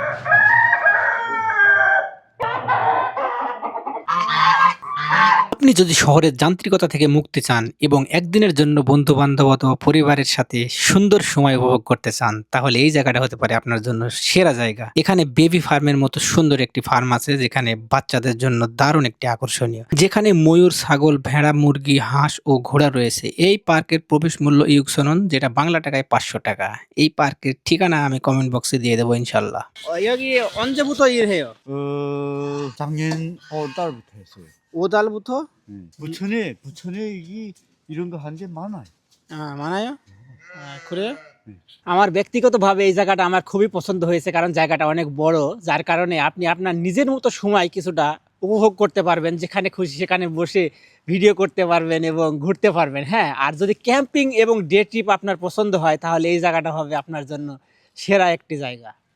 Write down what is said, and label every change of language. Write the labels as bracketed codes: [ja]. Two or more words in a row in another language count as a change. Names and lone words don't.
[bn] আপনি যদি শহরের যান্ত্রিকতা থেকে মুক্তি চান এবং একদিনের জন্য বন্ধু বান্ধব অথবা পরিবারের সাথে সুন্দর সময় উপভোগ করতে চান, তাহলে এই জায়গাটা হতে পারে আপনার জন্য সেরা জায়গা। এখানে [en] baby farmের [bn] মতো সুন্দর একটি ফার্ম আছে, যেখানে বাচ্চাদের জন্য দারুণ একটি আকর্ষণীয়, যেখানে ময়ূর, ছাগল, ভেড়া, মুরগি, হাঁস ও ঘোড়া রয়েছে। এই পার্কের প্রবেশ মূল্য ইউকসনন, যেটা বাংলা টাকায় 500 টাকা। এই পার্কের ঠিকানা আমি [en] comment boxে [bn] দিয়ে দেবো ইনশাল্লাহ। [ko] 여기 언제부터 일해요? 작년 5월 달부터 했어요. 5달부터? 부천에 이런 거 한 게 많아요. [bn] মানায় করে আমার ব্যক্তিগতভাবে এই জায়গাটা আমার খুবই পছন্দ হয়েছে, কারণ জায়গাটা অনেক বড়, যার কারণে আপনি আপনার নিজের মতো সময় কিছুটা উপভোগ করতে পারবেন, যেখানে খুশি সেখানে বসে ভিডিও করতে পারবেন এবং ঘুরতে পারবেন। হ্যাঁ, আর যদি ক্যাম্পিং এবং [en] day trip [bn] আপনার পছন্দ হয়, তাহলে এই জায়গাটা হবে আপনার জন্য সেরা একটি জায়গা।